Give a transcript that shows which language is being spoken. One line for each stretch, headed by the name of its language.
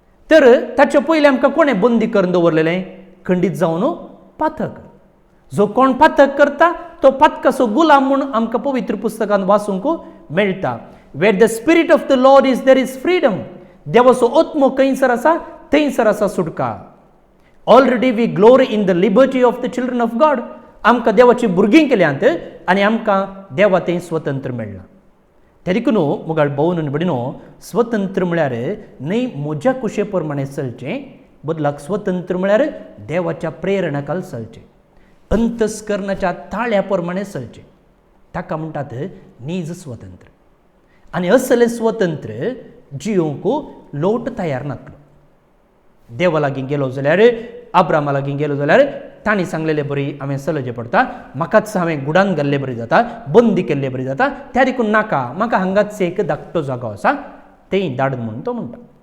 Goan Konkani: तर ताचे पयलीं आमकां कोणें बंदी करून दवरलेलें? खंडीत जावन पातक. जो कोण पातक करता तो पातकाचो गुलाम म्हूण आमकां पवित्र पुस्तकांत वाचूंक मेळटा.
English: Where the spirit of the Lord is there is freedom.
Goan Konkani: देवाचो आत्मो खंयसर आसा थंयसर आसा सुटका.
English: Already we glory in the liberty of the children of God.
Goan Konkani: आमकां देवाची भुरगीं केल्यांत आनी आमकां देवा थंय स्वतंत्र मेळ्ळां. त्या देखून मुगाळ भोवन आनी भयणीनो, स्वतंत्र म्हळ्यार न्हय म्हज्या कुशे प्रमाणे चलचें, बदलाक स्वतंत्र म्हळ्यार देवाच्या प्रेरणा चलचें, अंतस्करणाच्या ताळ्या प्रमाणे चलचें. ताका म्हणटात नीज स्वतंत्र. आनी असलें स्वतंत्र जियोंक लोट तयार नासलो. देवा लागीं गेलो जाल्यार, अब्रामा लागीं गेलो जाल्यार तांणी सांगलेलें बरी हांवें चलचें पडटा, म्हाकाच हांवें गुडान घाल्लें बरी जाता, बंदी केल्लें बरी जाता, त्या देखून नाका, म्हाका हांगाच एक धाकटो जागो आसा थंय धाड म्हणून तो म्हणटा.